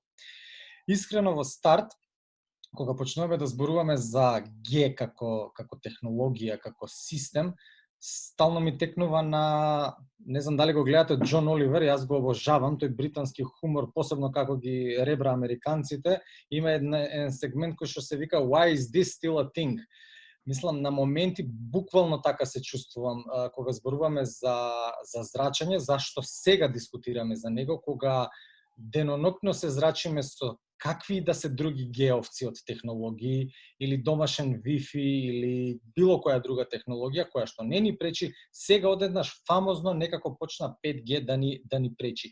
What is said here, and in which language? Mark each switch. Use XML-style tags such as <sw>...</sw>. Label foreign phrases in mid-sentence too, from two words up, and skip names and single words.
<mk>Искрено во старт, кога почнуваме да зборуваме за Г како технологија, како систем, стално ми текнува на, не знам дали го гледате, Џон Оливер, јас го обожавам, тој британски хумор, посебно како ги ребра американците, има еден сегмент кој што се вика</mk> <en>Why is this still a thing?</en> <mk>Мислам, на моменти буквално така се чувствувам кога зборуваме за зрачење, зашто сега дискутираме за него, кога денонокно се зрачиме со какви да се други геовци од технологии, или домашен Wi-Fi, или било која друга технологија, која што не ни пречи, сега одеднаш фамозно некако почна 5G да ни пречи.</mk>